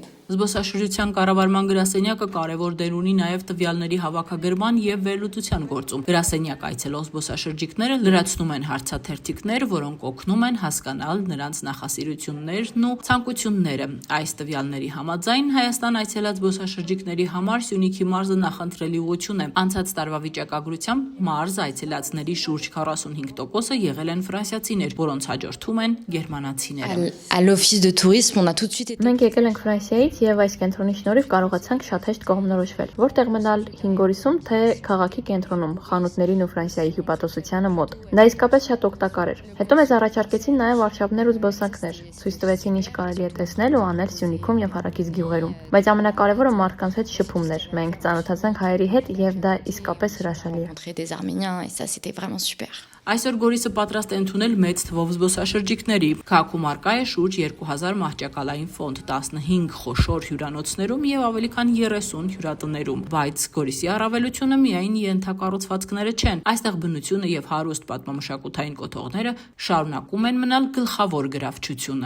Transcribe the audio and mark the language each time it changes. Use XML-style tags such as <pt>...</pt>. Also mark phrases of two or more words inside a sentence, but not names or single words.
<hy>Զբոսաշրջության կառավարման գրասենյակը կարևոր դեր ունի նաև տվյալների հավաքագրման եւ վերլուծության գործում։ Գրասենյակ այցելող զբոսաշրջիկները լրացնում են հարցաթերթիկներ, որոնք օգնում են հասկանալ նրանց նախասիրություններն ու ցանկությունները։ Այս տվյալների համաձայն Հայաստան այցելած զբոսաշրջիկների համար Սյունիքի մարզը նախընտրելի ուղղություն է։ Անցած տարվա վիճակագրությամբ մարզ այցելածների շուրջ 45%-ը եղել են ֆրանսիացիներ, որոնց հաջորդում են գերմանացիները։</hy> <fr>À l'office de tourisme, on a tout de suite été...</fr> <hy>Մենք եկել ենք Ֆրանսիայից եւ այս կենտրոնի շնորհիվ կարողացանք շատ հեշտ կողմնորոշվել։ Որտեղ մնալ 5 օրիսում, թե քաղաքի կենտրոնում, խանութներին ու Ֆրանսիայի հյուպատոսությանը մոտ։ Դա իսկապես շատ օգտակար էր։ Հետո մեզ առաջարկեցին նաեւ վարշավներ ու զբոսանքներ։ Ցույց տվեցին ինչ կարելի է տեսնել ու անել Սյունիքում եւ հարակից գյուղերում։ Բայց ամենակարևորը մարդկանց հետ շփումն էր։ Մենք ծանոթացանք հայերի հետ եւ դա իսկապես հրաշալի է։</hy> <fr>rencontrer des Arméniens et ça c'était vraiment super.</fr> <hy>Այսօր Գորիսը պատրաստ է ընդունել մեծ թվով զբոսաշրջիկների։ Քաղաքում առկա է շուրջ 2000 մահճակալային ֆոնդ, 15 խոշոր հյուրանոցներում եւ ավելի քան 30 հյուրատներում։ Բայց Գորիսի առավելությունը միայն ենթակառուցվածքները չեն։ Այստեղ բնությունը եւ հարուստ պատմամշակութային կոթողները շարունակում են մնալ գլխավոր գրավչությունը։</hy>